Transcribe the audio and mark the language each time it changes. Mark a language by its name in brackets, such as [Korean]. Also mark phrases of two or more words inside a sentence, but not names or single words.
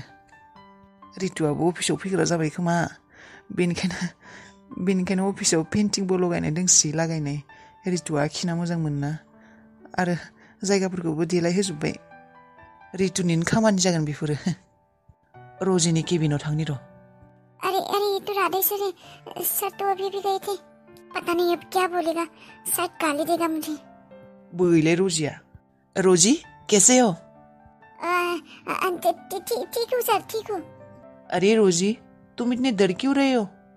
[Bodo] रितुआबो अफिसाव फैग्रा जाबाय खोमा। बेनिखायनो अफिसाव पेन्टिंबो लगायनाय दोंसै लागायनाय। रितुआ आखिना मोजां मोनना आरो जायगाफोरखौबो देलायहोजोब्बाय। रितुनिनो खामानि जागोन बेफोरो। रजिनि केबिनाव थांनि र'। [Hindi] अरे ये तो राधे सर तो अभी भी गए थे। पता नहीं अब क्या बोलेगा, शायद गाली देगा मुझे। बोले रोजिया। रोजी कैसे हो? ठीक हूँ सर, ठीक हूँ। अरे रोजी तुम इतने डर क्यों रहे हो?